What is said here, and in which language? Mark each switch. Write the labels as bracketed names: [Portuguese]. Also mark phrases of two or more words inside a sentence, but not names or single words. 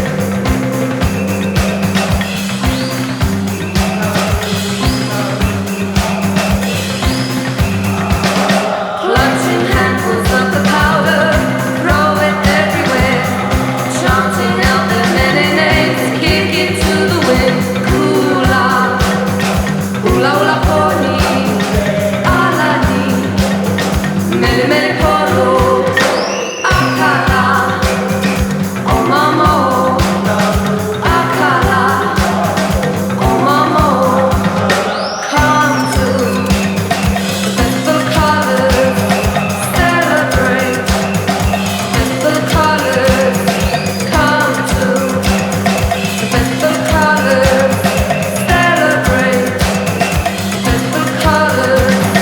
[English] Clutching handfuls of the powder, throw it everywhere. Chanting out their many names, kick it to the wind. [Hawaiian] Kula, ula ula poni, alani, mele mele polo, akala, o mamo, akala, o mamo, [English] come to festival colors, celebrate festival colors, come to festival colors, celebrate festival colors.